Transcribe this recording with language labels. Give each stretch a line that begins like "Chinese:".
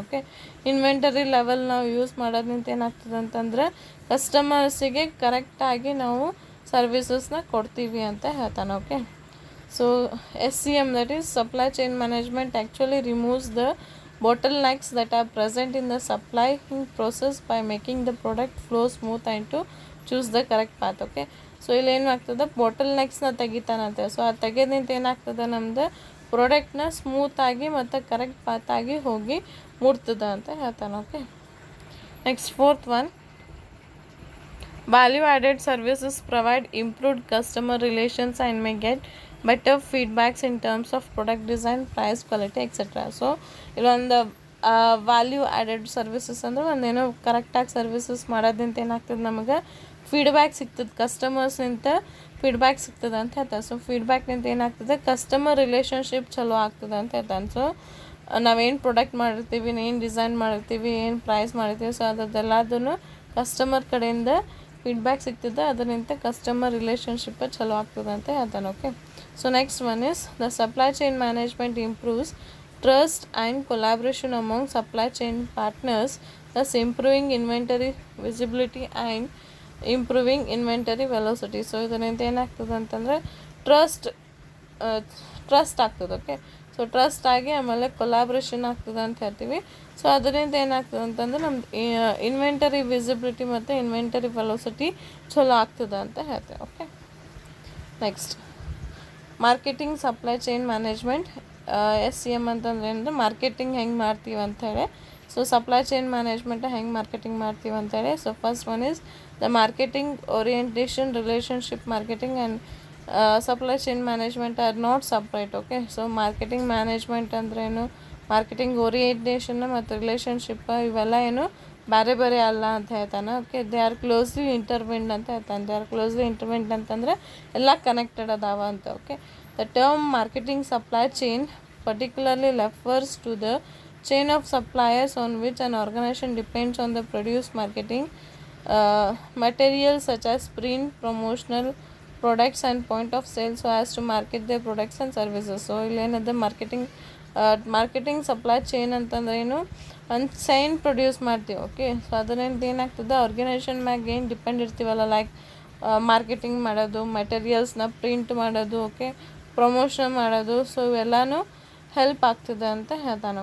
Kannada: Okay, inventory level ನಾವು use ಮಾಡೋದ್ರಿಂದ ಏನಾಗ್ತದೆ ಅಂತಂದರೆ ಕಸ್ಟಮರ್ಸಿಗೆ ಕರೆಕ್ಟಾಗಿ ನಾವು ಸರ್ವಿಸಸ್ನ ಕೊಡ್ತೀವಿ ಅಂತ ಹೇಳ್ತಾನೆ.
English: Okay, so SCM, that is supply chain management, actually removes the bottlenecks that are present in the supplying process by making the product flow smooth and to choose the correct path.
Kannada: Okay, so ಇಲ್ಲಿ ಏನು ಆಗ್ತದೆ, ಬಾಟಲ್ನೆಕ್ಸ್ನ ತೆಗಿತಾನಂತೆ. So ಅದು ತೆಗೆದ್ನಿಂದ ಏನಾಗ್ತದೆ, ನಮ್ಮದು ಪ್ರಾಡಕ್ಟ್ನ ಸ್ಮೂತಾಗಿ ಮತ್ತು correct ಪಾತಾಗಿ ಹೋಗಿ ಮುಟ್ತದೆ ಅಂತ ಹೇಳ್ತಾನೆ.
English: Okay, next fourth one, value added services provide improved customer relations and may get better feedbacks in terms of product design, price, quality etcetera.
Kannada: So ಇಲ್ಲೊಂದು ವ್ಯಾಲ್ಯೂ ಆ್ಯಡೆಡ್ ಸರ್ವಿಸಸ್ ಅಂದರೆ ಒಂದೇನೋ ಕರೆಕ್ಟಾಗಿ ಸರ್ವಿಸಸ್ ಮಾಡೋದ್ರಿಂದ ಏನಾಗ್ತದೆ, ನಮಗೆ ಫೀಡ್ಬ್ಯಾಕ್ ಸಿಗ್ತದೆ, ಕಸ್ಟಮರ್ಸ್ನಿಂದ ಫೀಡ್ಬ್ಯಾಕ್ ಸಿಗ್ತದೆ ಅಂತ ಹೇಳ್ತಾರೆ. ಸೊ ಫೀಡ್ಬ್ಯಾಕ್ನಿಂದ ಏನಾಗ್ತದೆ, ಕಸ್ಟಮರ್ ರಿಲೇಷನ್ಶಿಪ್ ಚಲೋ ಆಗ್ತದೆ ಅಂತ ಹೇಳ್ತಾನೆ. ಸೊ ನಾವೇನು ಪ್ರಾಡಕ್ಟ್ ಮಾಡಿರ್ತೀವಿ, ಏನು ಡಿಸೈನ್ ಮಾಡಿರ್ತೀವಿ, ಏನು ಪ್ರೈಸ್ ಮಾಡಿರ್ತೀವಿ, ಸೊ ಅದೆಲ್ಲದನ್ನು ಕಸ್ಟಮರ್ ಕಡೆಯಿಂದ ಫೀಡ್ಬ್ಯಾಕ್ ಸಿಗ್ತದೆ, ಅದರಿಂದ ಕಸ್ಟಮರ್ ರಿಲೇಷನ್ಶಿಪ್ ಚಲೋ ಆಗ್ತದೆ ಅಂತ ಹೇಳ್ತಾನೆ.
English: Okay, so next one is the supply chain management improves trust and collaboration among supply chain partners, thus improving inventory visibility and improving inventory velocity.
Kannada: So ಇದರಿಂದ ಏನಾಗ್ತದೆ ಅಂತಂದರೆ ಟ್ರಸ್ಟ್ ಆಗ್ತದೆ. ಓಕೆ, ಸೊ ಟ್ರಸ್ಟ್ ಆಗಿ ಆಮೇಲೆ ಕೊಲಾಬ್ರೇಷನ್ ಆಗ್ತದೆ ಅಂತ ಹೇಳ್ತೀವಿ. So ಅದರಿಂದ ಏನಾಗ್ತದೆ ಅಂತಂದರೆ ನಮ್ದು ಇನ್ವೆಂಟರಿ ವಿಸಿಬಿಲಿಟಿ ಮತ್ತು ಇನ್ವೆಂಟರಿ ವೆಲೋಸಿಟಿ ಚಲೋ ಆಗ್ತದೆ ಅಂತ ಹೇಳ್ತೇವೆ. Okay, next marketing supply chain management. SCM ಅಂತಂದ್ರೆ ಏನಂದರೆ ಮಾರ್ಕೆಟಿಂಗ್ ಹೆಂಗೆ ಮಾಡ್ತೀವಿ ಅಂಥೇಳಿ. So so supply chain management ಹೆಂಗೆ ಮಾರ್ಕೆಟಿಂಗ್ ಮಾಡ್ತೀವಿ ಅಂತೇಳಿ.
English: So first one is the marketing orientation, relationship marketing and supply chain management are not separate.
Kannada: Okay, so marketing management ಅಂದ್ರೇನು, marketing orientation ಮತ್ತು ರಿಲೇಷನ್ಶಿಪ್ ಇವೆಲ್ಲ ಏನು ಬೇರೆ ಬೇರೆ ಅಲ್ಲ ಅಂತ ಹೇಳ್ತಾನೆ. ಓಕೆ,
English: they are closely intertwined
Kannada: ಅಂತ ಹೇಳ್ತಾನೆ. ದೇ ಆರ್ ಕ್ಲೋಸ್ಲಿ ಇಂಟರ್ವಿನ್ಡ್ ಅಂತಂದರೆ ಎಲ್ಲ ಕನೆಕ್ಟೆಡ್ ಅದಾವ ಅಂತ.
English: Okay, the term marketing supply chain particularly refers to the chain of suppliers on which an organization depends on the produce marketing materials such as print, promotional products and point of sale so as to market their products and services.
Kannada: So ಇಲ್ಲೇನದ marketing supply chain ಅಂತಂದ್ರೆ ಏನು, ಒಂದು chain produce ಮಾಡ್ತೀವಿ. Okay, so ಅದರಿಂದ ಏನಾಗ್ತದೆ, organisation ಮ್ಯಾಗ ಏನು depend ಇರ್ತೀವಲ್ಲ, like marketing ಮಾಡೋದು, ಮೆಟೀರಿಯಲ್ಸ್ನ ಪ್ರಿಂಟ್ ಮಾಡೋದು, ಓಕೆ, ಪ್ರಮೋಷನ್ ಮಾಡೋದು, ಸೊ ಇವೆಲ್ಲನೂ ಹೆಲ್ಪ್ ಆಗ್ತದೆ ಅಂತ ಹೇಳ್ತಾನೆ.